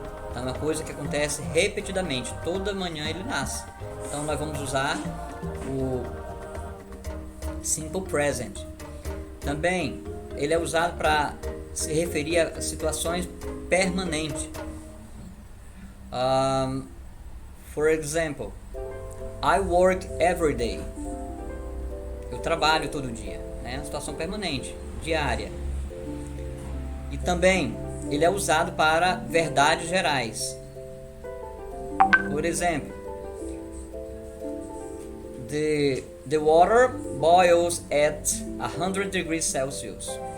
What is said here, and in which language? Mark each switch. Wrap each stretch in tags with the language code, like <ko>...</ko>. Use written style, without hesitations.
<pt>Então, é uma coisa que acontece repetidamente. Toda manhã ele nasce. Então, nós vamos usar o simple present. Também, ele é usado para se referir a situações permanentes.</pt> <en>For example, I work every day.</en> <pt>Eu trabalho todo dia. É uma situação permanente, diária. E também, ele é usado para verdades gerais. Por exemplo,</pt> <en>the water boils at 100 degrees Celsius.</en>